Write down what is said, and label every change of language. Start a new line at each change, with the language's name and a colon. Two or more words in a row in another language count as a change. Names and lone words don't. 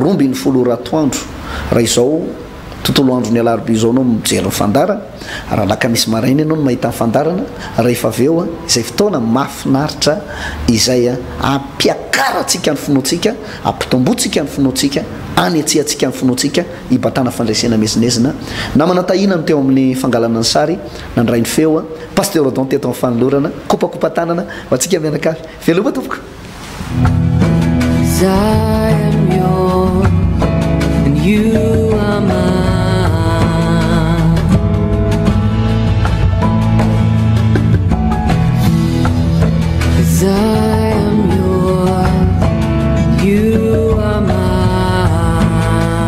Malagasy: romby ny folo ratoandro raha izao tontolo andro ny alarobia izao anao mijery ny fandarana raha alakamisy maraina ianao no mahita ny fandarana rehefa avy eo a izay fotoana mahafinaritra izay a ampiakaratsika ny finoantsika ampitombotsika ny finoantsika anetsehantsika ny finoantsika hibatana fandraisena mezinezina namana tahina no teo amin'ny fangalana ny sary nandray ny feo a pasteur odon teto amin'ny fanolorana kopakopa tanana ho atsika mianakavy veloma tompoko
English: I am yours and you are mine. 'Cause I am yours, you are mine.